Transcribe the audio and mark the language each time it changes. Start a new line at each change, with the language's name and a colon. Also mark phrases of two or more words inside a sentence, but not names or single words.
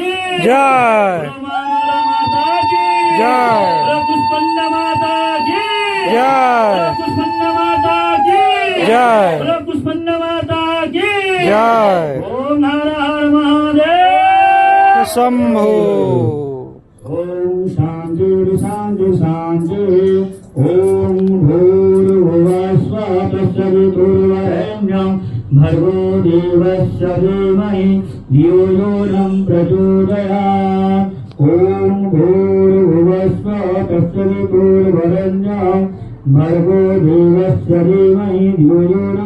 Bangla: জয় বলো মা মঙ্গলা
Hindi: माता की
Bangla: জয় বলো পুষ্পন্না
Hindi: माता की
Bangla: জয় বলো পুষ্পন্না
Hindi: माता की
Bangla: জয় বলো পুষ্পন্না
Hindi: माता की
Bangla: জয় ওম হর হর মহাদেব শম্ভু
Sanskrit: ओम शांति शांति शांति ओम भूर्भुवस्सुः तत्सवितुर्वरेण्यं भर्गो देवस्य धीमहि धियो यो नः प्रचोदयात् ओम भूर्भुवस्सुः तत्सवितुर्वरेण्यं भर्गो देवस्य धीमहि धियो यो नः